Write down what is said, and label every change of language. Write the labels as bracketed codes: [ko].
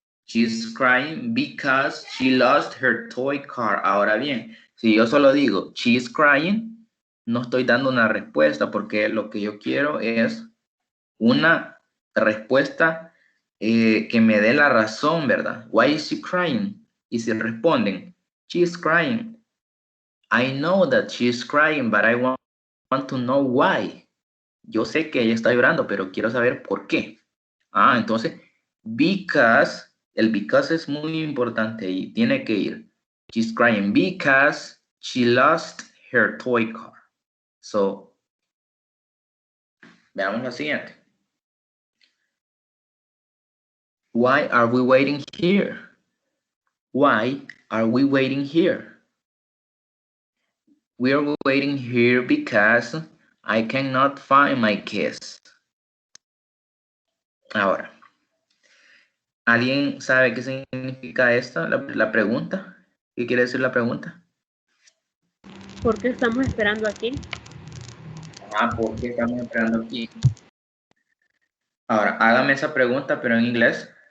[en] She's crying because she lost her toy car. [es] Ahora bien, si yo solo digo she's crying, no estoy dando una respuesta porque lo que yo quiero es una respuesta que me dé la razón, ¿verdad? [en] Why is she crying? Y si responden, she's crying. I know that she's crying, but I want to know why. [es] Yo sé que ella está llorando, pero quiero saber por qué. Ah, entonces, because, el because es muy importante y tiene que ir. [en] She's crying because she lost her toy car. [es] So, veamos la siguiente. [en] Why are we waiting here? Why are we waiting here? We are waiting here because I cannot find my keys. [es] Ahora, ¿alguien sabe qué significa esta? La pregunta. ¿Qué quiere decir la pregunta? ¿Por qué estamos esperando aquí? Ah, ¿por qué estamos esperando aquí? Ahora, hágame esa pregunta, pero en inglés.